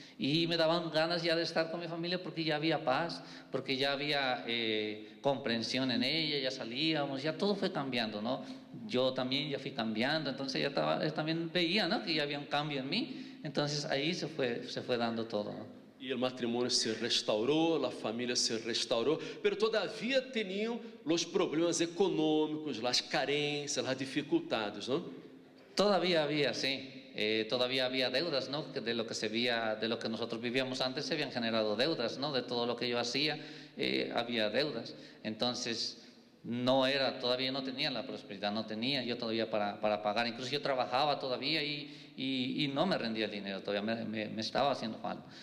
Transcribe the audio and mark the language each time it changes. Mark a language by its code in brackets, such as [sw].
[es] Y me daban ganas ya de estar con mi familia porque ya había paz, porque ya había comprensión en ella, ya salíamos, ya todo fue cambiando, ¿no? Yo también ya fui cambiando, entonces también veía, ¿no? Que ya había un cambio en mí, entonces ahí se fue dando todo, ¿no? [pt] E o matrimônio se restaurou, a família se restaurou, pero todavia tinham os problemas econômicos, as carências, as dificuldades, não? [es] Todavía había, sí, todavía había deudas, ¿no? Que de lo que nosotros vivíamos antes se habían generado deudas, ¿no? De todo lo que yo hacía había deudas. Entonces todavía no tenía la prosperidad, no tenía yo todavía para pagar. Incluso yo trabajaba todavía y no me rendía el dinero, todavía me estaba haciendo falta.